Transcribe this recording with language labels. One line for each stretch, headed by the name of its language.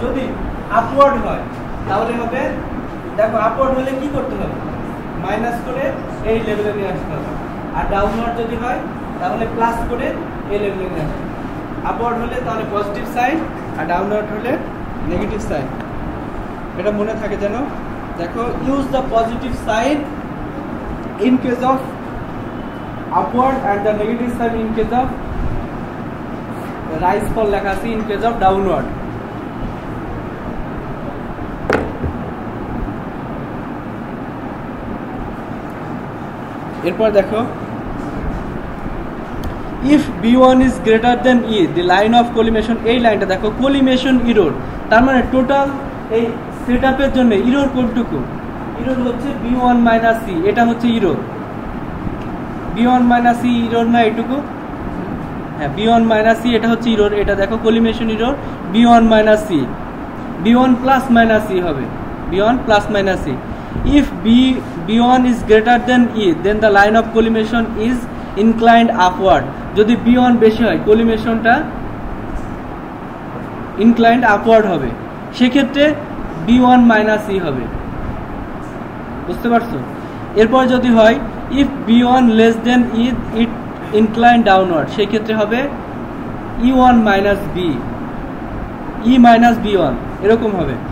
Bangla: যদি আপওয়ার্ড হয় তাহলে হবে, দেখো আপওয়ার্ড হলে কি করতে হবে, মাইনাস করে এই লেভেলে নিয়ে আসতে হবে। আর ডাউনওয়ার্ড যদি হয় তাহলে প্লাস করে এই লেভেলে নিয়ে আসতে হবে। আপওয়ার্ড হলে তাহলে পজিটিভ সাইন আর ডাউনওয়ার্ড হলে নেগেটিভ সাইন। এটা মনে থাকে যেন। দেখো
English: use the positive sign in case of upward and the negative sign in case of rise fall
Bangla: লেখা আছে
English: in case of downward।
Bangla: এরপর দেখো
English: if B1 is greater than E the line of collimation,
Bangla: এই লাইনটা দেখো collimation error, তার মানে total এই সেটআপের জন্য error কোনটুকু, ইরোর হচ্ছে B1 মাইনাস সি, এটা হচ্ছে error B1 minus C error না এটুকু, হ্যাঁ B1 মাইনাস সি এটা হচ্ছে ইরোর। এটা দেখো collimation error B1 minus C, B1 plus minus C হবে, B1 plus minus C.
English: If B1 is greater than E then the line of collimation is inclined upward।
Bangla: যদি B1 বেশি হয় কলিমেশনটা inclined upward হবে, সেক্ষেত্রে B1 minus C হবে। বুঝতে পারছো? এরপর যদি হয়
English: if B1 less than E it incline downward,
Bangla: সেই ক্ষেত্রে হবে E1 মাইনাস বি, ই মাইনাস B1 এরকম হবে।